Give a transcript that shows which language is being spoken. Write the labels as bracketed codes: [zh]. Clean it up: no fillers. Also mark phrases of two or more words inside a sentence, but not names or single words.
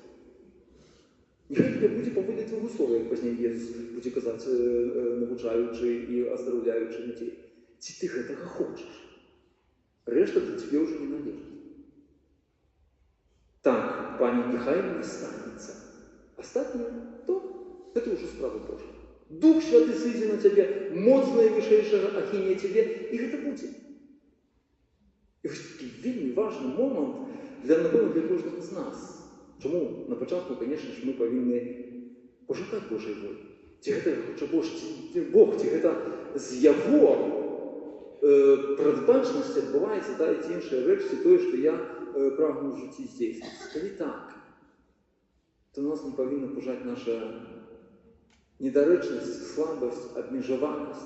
[uk] Нехай тебе буде поводити твого слова, як пізніше Єсус буде казати, навчаючи і оздоровляючи людей. Чи ти цього хочеш? Решта для тебе вже не належить. Так, Пані, нехай не станеться. Остатнє, то це вже справа Божа. [be] Дух Святий сидзе на тебе, моц найвышэйшага ахіне тебе, і гэта будзе. [uk] І ось такий вельмі важний момент напевно, для кожного з нас. Чому на початку, звісно ж, ми повинні пошукати Божої волі. [be] Ці гэта хоча Бог, ці гэта з Його прадбачнасць адбываецца тая ці іншая рэч, ці тое, што я прагну ў жыцці здзейсніць. Калі так, то нас не павінна пужаць наша недарэчнасць, слабасць, абмежаванасць.